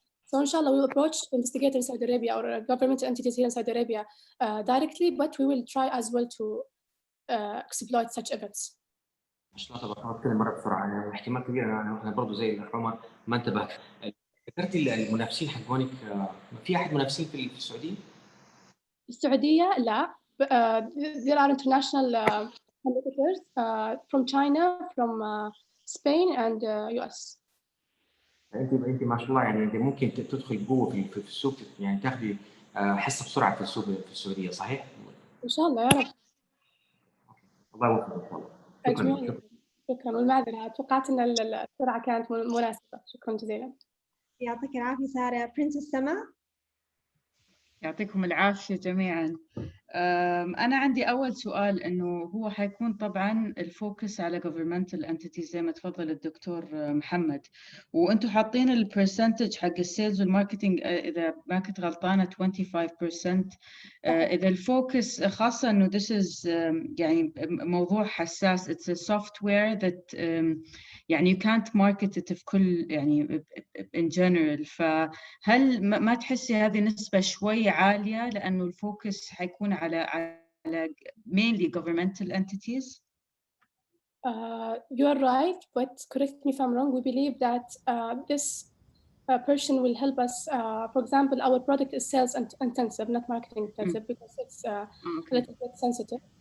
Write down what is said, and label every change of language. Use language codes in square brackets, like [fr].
[en] So inshallah, we will approach investigators in Saudi Arabia or governmental entities here in Saudi Arabia directly, but we will try as well to exploit such events. [ar] ما شاء الله تبارك الله، مره بسرعه. انا احتمال كبير انا برضه زي الاخ عمر ما انتبهت. ذكرت المنافسين حقونك، في احد منافسين في السعوديه؟ السعوديه لا. [en] There are international competitors from China, from Spain and US. [ar] انت ما شاء الله يعني انت ممكن تدخل جوه في السوق، يعني تاخذي حصه بسرعه في السوق في السعوديه، صحيح؟ ان شاء الله يا رب. الله يوفقك ان شاء الله. شكرا والمعذره، توقعت ان السرعه كانت مناسبه. شكرا جزيلا. يعطيك العافيه ساره. برنسس سما. يعطيكم العافيه جميعا. أنا عندي أول سؤال، إنه هو حيكون طبعاً الفوكس على governmental entities زي ما تفضل الدكتور محمد، وأنتم حاطين البرسنتج حق السيلز والماركتينج إذا ما كنت غلطانة 25%. [en] إذا الفوكس خاصة إنه this is يعني موضوع حساس، it's a software that يعني you can't market it في كل يعني in general. [ar] فهل ما تحسي هذه نسبة شوي عالية لأنه الفوكس حيكون على mainly governmental entities? [en] You are right, but correct me if I'm wrong. We believe that this person will help us. For example, our product is sales intensive, not marketing intensive, because it's a little bit sensitive.